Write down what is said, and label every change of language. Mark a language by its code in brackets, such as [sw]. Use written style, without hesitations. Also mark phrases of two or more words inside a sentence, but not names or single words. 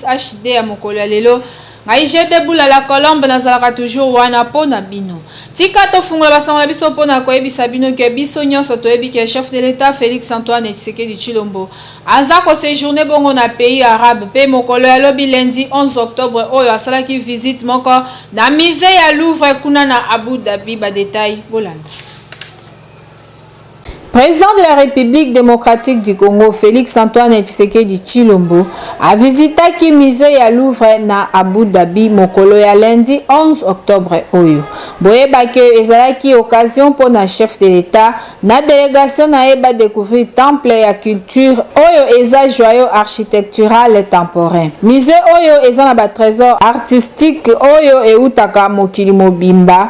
[ln] HD ya mokolo ya lelo ngai jete bula la Colombe nazalaka toujours wana po na bino tika tofungola basango na biso po na koyebisa bino ke biso nyonso toyebi ke [fr] chef de l'État [ln] Félix Antoine Tshisekedi Tshilombo aza ko séjourner bongo na [fr] pays arabe [ln] pe mokolo ya lobi [fr] lundi 11 octobre [ln] oyo asalaki visite moko na musée ya Louvre kuna na Abu Dhabi ba détail bolanda. [fr] Président de la République démocratique du Congo, Félix Antoine Tshisekedi Tshilombo, a visité le musée [ln] ya Louvre na Abu Dhabi mokolo ya [fr] lundi 11 octobre oyo. [ln] Boyeba ke ezalaki [fr] occasion pour [ln] na [fr] chef de l'État [ln] na délégation na eba [fr] découvrir temple [ln] ya culture oyo eza [fr] joyau architectural temporain. [ln] Musée oyo eza na ba [fr] trésor artistique [ln] oyo eutaka mokili mobimba.